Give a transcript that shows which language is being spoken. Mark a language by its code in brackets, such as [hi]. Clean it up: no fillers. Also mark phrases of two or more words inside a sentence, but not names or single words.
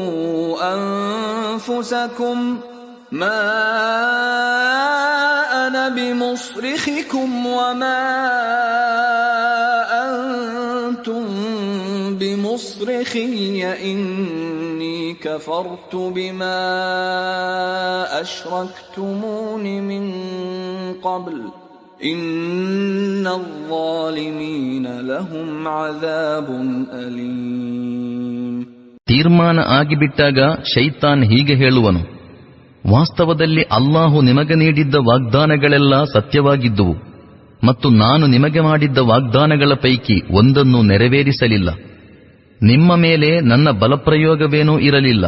[ar] أنفسكم ما أنا بمصرخكم وما أنتم بمصرخي إني كفرت بما أشركتمون من قبل إن الظالمين لهم عذاب أليم. [kn] ತೀರ್ಮಾನ ಆಗಿಬಿಟ್ಟಾಗ ಶೈತಾನ್ ಹೀಗೆ ಹೇಳುವನು, ವಾಸ್ತವದಲ್ಲಿ ಅಲ್ಲಾಹು ನಿಮಗೆ ನೀಡಿದ್ದ ವಾಗ್ದಾನಗಳೆಲ್ಲ ಸತ್ಯವಾಗಿದ್ದುವು ಮತ್ತು ನಾನು ನಿಮಗೆ ಮಾಡಿದ್ದ ವಾಗ್ದಾನಗಳ ಪೈಕಿ ಒಂದನ್ನೂ ನೆರವೇರಿಸಲಿಲ್ಲ. ನಿಮ್ಮ ಮೇಲೆ ನನ್ನ ಬಲಪ್ರಯೋಗವೇನೂ ಇರಲಿಲ್ಲ.